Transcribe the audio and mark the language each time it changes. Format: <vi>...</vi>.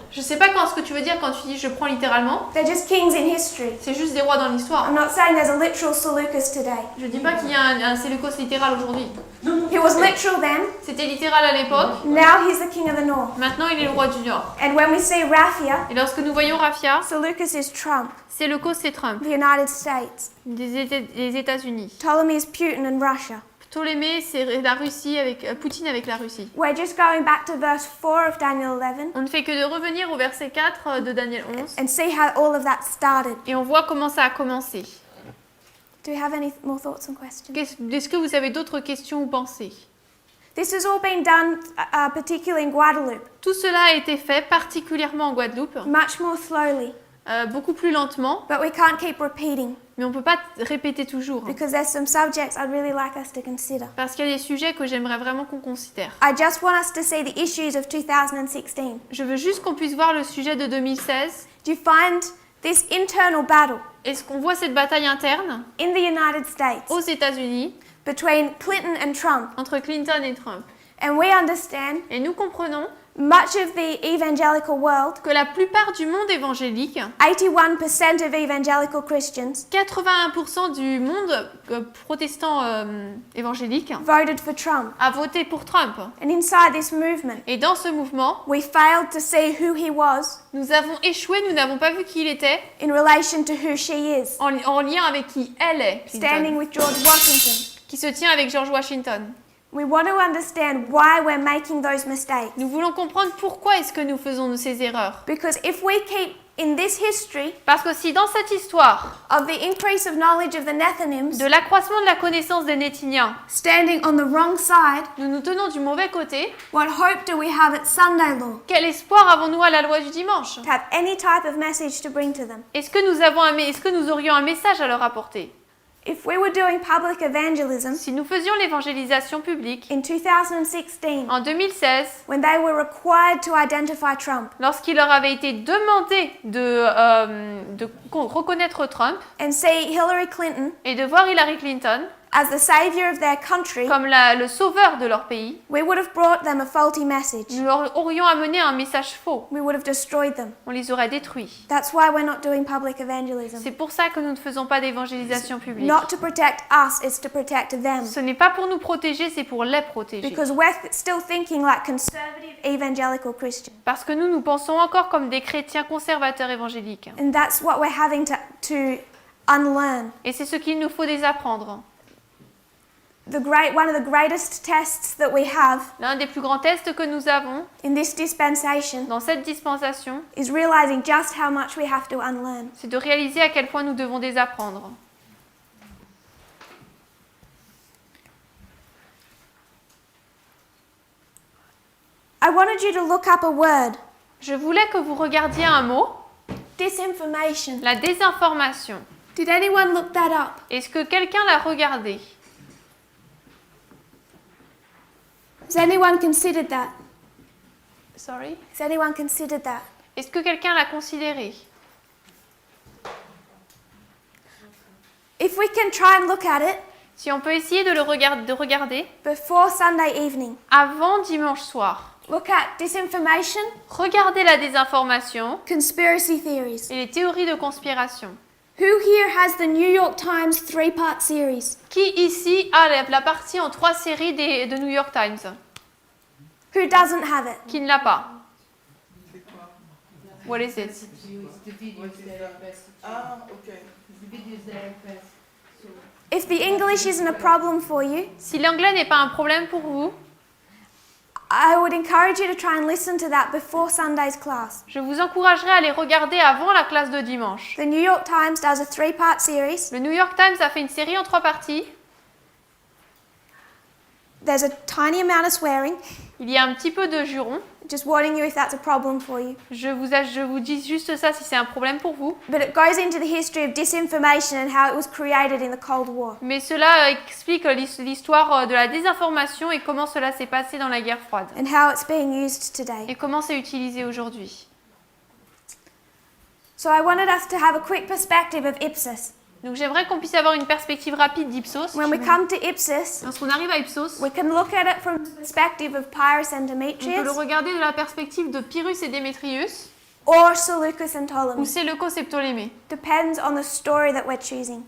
<fr>Je sais pas ce que tu veux dire quand tu dis je prends littéralement,</fr> <en>They're just kings in history.</en> <fr>c'est juste des rois dans l'histoire.</fr> <en>I'm not saying there's a literal Seleucus today.</en> <fr>Je dis pas qu'il y a un Séleucos littéral aujourd'hui. Non, non,</fr> <en>He was literal then.</en> <fr>C'était littéral à l'époque,</fr> <en>Now he's the king of the north.</en> <fr>maintenant il est le roi du Nord.</fr> <en>And when we see Raphia,</en> <fr>Et lorsque nous voyons Raphia,</fr> <en>Seleucus is Trump,</en> <fr>Séleucos c'est Trump,</fr> <en>the United States.</en> <fr>des États-Unis.</fr> <en>Ptolemy is Putin and Russia.</en> <fr>Ptolémée, c'est la Russie avec Poutine avec la Russie.</fr> <en>We're just going back to verse 4 of Daniel 11</en> <fr>On ne fait que de revenir au verset 4 de Daniel 11</fr> <en>and see how all of that started.</en> <fr>et on voit comment ça a commencé.</fr> <en>Do we have any more thoughts and questions?</en> <fr>Est-ce que vous avez d'autres questions ou pensées?</fr> <en>This has all been done particularly in Guadeloupe,</en> <fr>Tout cela a été fait particulièrement en Guadeloupe,</fr> <en>much more slowly,</en> <fr>beaucoup plus lentement,</fr> <en>but we can't keep repeating</en> <fr>mais on ne peut pas répéter toujours.</fr> <en>because there's some subjects I'd really like us to consider.</en> <fr>Parce qu'il y a des sujets que j'aimerais vraiment qu'on considère.</fr> <en>I just want us to see the issues of 2016.</en> <fr>Je veux juste qu'on puisse voir le sujet de 2016.</fr> <en>Do you find this internal battle</en> <fr>Est-ce qu'on voit cette bataille interne</fr> <en>in the United States</en> <fr>aux États-Unis</fr> <en>between Clinton and Trump?</en> <fr>entre Clinton et Trump?</fr> <en>And we understand</en> <fr>Et nous comprenons</fr> <en>much of the evangelical world,</en> <fr>que la plupart du monde évangélique,</fr> <en>81% of evangelical Christians,</en> <fr>81% du monde protestant évangélique</fr> <en>voted for Trump.</en> <fr>a voté pour Trump.</fr> <en>And inside this movement,</en> <fr>Et dans ce mouvement,</fr> <en>we failed to see who he was</en> <fr>nous avons échoué, nous n'avons pas vu qui il était</fr> <en>in relation to who she is,</en> <fr>en lien avec qui elle est, Clinton,</fr> <en>standing with George Washington.</en> <fr>qui se tient avec George Washington.</fr> <en>We want to understand why we're making those mistakes.</en> <fr>Nous voulons comprendre pourquoi est-ce que nous faisons ces erreurs.</fr> <en>Because if we keep in this history</en> <fr>Parce que si dans cette histoire</fr> <en>of the increase of knowledge of the Nethinims</en> <fr>de l'accroissement de la connaissance des Nétiniens,</fr> <en>standing on the wrong side,</en> <fr>nous nous tenons du mauvais côté,</fr> <en>what hope do we have at Sunday law</en> <fr>quel espoir avons-nous à la loi du dimanche?</fr> <en>to have any type of message to bring to them?</en> <fr>Est-ce que nous aurions un message à leur apporter?</fr> <en>If we were doing public evangelism</en> <fr>Si nous faisions l'évangélisation publique</fr> <en>in 2016,</en> <fr>en 2016,</fr> <en>when they were required to identify Trump</en> <fr>lorsqu'il leur avait été demandé de reconnaître Trump</fr> <en>and see Hillary Clinton</en> <fr>et de voir Hillary Clinton</fr> <en>as the savior of their country,</en> <fr>comme le sauveur de leur pays,</fr> <en>we would have brought them a faulty message.</en> <fr>nous leur aurions amené un message faux.</fr> <en>We would have destroyed them.</en> <fr>On les aurait détruits.</fr> <en>That's why we're not doing public evangelism.</en> <fr>C'est pour ça que nous ne faisons pas d'évangélisation publique.</fr> <en>Not to protect us, it's to protect them.</en> <fr>Ce n'est pas pour nous protéger, c'est pour les protéger.</fr> <en>Because we're still thinking like conservative evangelical Christians.</en> <fr>Parce que nous pensons encore comme des chrétiens conservateurs évangéliques.</fr> <en>And that's what we're having to unlearn.</en> <fr>Et c'est ce qu'il nous faut désapprendre.</fr> <en>one of the greatest tests that we have</en> <fr>L'un des plus grands tests que nous avons</fr> <en>in this dispensation</en> <fr>dans cette dispensation,</fr> <en>is realizing just how much we have to unlearn.</en> <fr>c'est de réaliser à quel point nous devons désapprendre.</fr> <en>I wanted you to look up a word,</en> <fr>Je voulais que vous regardiez un mot,</fr> <en>disinformation.</en> <fr>la désinformation.</fr> <en>Did anyone look that up?</en> <fr>Est-ce que quelqu'un l'a regardé?</fr> <en>Has anyone considered that? Sorry? Has anyone considered that?</en> <fr>Est-ce que quelqu'un l'a considéré?</fr> <en>If we can try and look at it</en> <fr>Si on peut essayer de regarder</fr> <en>before Sunday evening,</en> <fr>avant dimanche soir.</fr> <en>look at disinformation,</en> <fr>Regardez la désinformation</fr> <en>conspiracy theories.</en> <fr>et les théories de conspiration.</fr> <en>Who here has the New York Times 3-part series?</en> <fr>Qui ici a la partie en 3 séries de New York Times?</fr> <en>Who doesn't have it?</en> <fr>Qui ne l'a pas?</fr> <en>What is it? If the English isn't a problem for you,</en> <fr>Si l'anglais n'est pas un problème pour vous,</fr> <en>I would encourage you to try and listen to that before Sunday's class.</en> <fr>je vous encouragerai à les regarder avant la classe de dimanche.</fr> <en>The New York Times does a 3-part series.</en> <fr>Le New York Times a fait une série en 3 parties.</fr> <en>There's a tiny amount of swearing.</en> <fr>Il y a un petit peu de jurons.</fr> <en>Just warning you if that's a problem for you.</en> <fr>Je vous dis juste ça si c'est un problème pour vous.</fr> <en>But it goes into the history of disinformation and how it was created in the Cold War.</en> <fr>Mais cela explique l'histoire de la désinformation et comment cela s'est passé dans la guerre froide.</fr> <en>And how it's being used today.</en> <fr>Et comment c'est utilisé aujourd'hui.</fr> <en>So I wanted us to have a quick perspective of Ipsos.</en> <fr>Donc j'aimerais qu'on puisse avoir une perspective rapide d'Ipsos.</fr> <en>When we come to Ipsos,</en> <fr>Lorsqu'on arrive à Ipsos,</fr> <en>we can look at it from the perspective of Pyrrhus and</en> <fr>on peut le</fr> <en>Demetrius</en> <fr>regarder de la perspective de Pyrrhus et Démétrius</fr> <en>or Seleucus and</en> <fr>ou</fr> <en>Ptolemy.</en> <fr>Séleucos et Ptolémée.</fr> <en>Depends on the story that we're choosing.</en>